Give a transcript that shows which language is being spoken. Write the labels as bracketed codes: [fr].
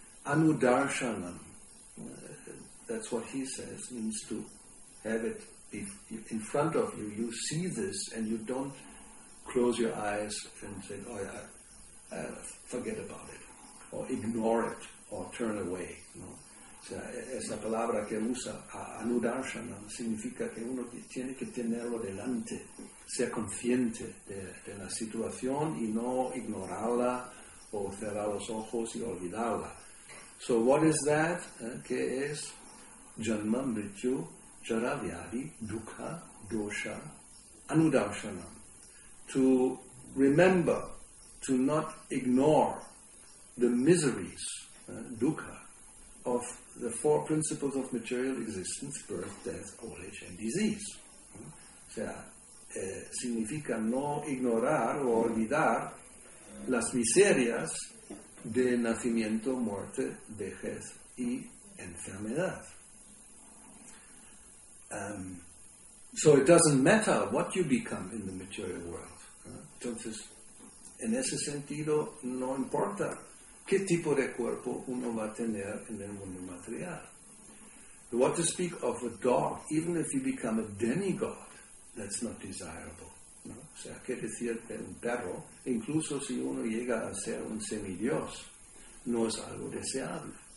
[en] Anudarshanam, that's what he says, means to have it in front of you. You see this and you don't close your eyes and say, oh yeah, forget about it, or ignore it, or turn away. [es] No? O sea, esa palabra que usa, anudarshanam, significa que uno tiene que tenerlo delante, ser consciente de la situación y no ignorarla o cerrar los ojos y olvidarla. [en] So what is that? [es] ¿Qué es? [sa] Janma, mrityu, jara, vyadi, dukkha, dosha, anudarshanam. [en] To remember, to not ignore the miseries, dukkha, of the four principles of material existence: birth, death, old age, and disease. [es] O sea, significa no ignorar o olvidar las miserias de nacimiento, muerte, vejez y enfermedad. [en] So it doesn't matter what you become in the material world. [es] Entonces, en ese sentido, no importa qué tipo de cuerpo uno va a tener en el mundo material. [en] What to speak of a dog, even if you become a demigod, that's not desirable. [es] ¿No? O sea, qué decir de un perro, incluso si uno llega a ser un semidios, no es algo deseable.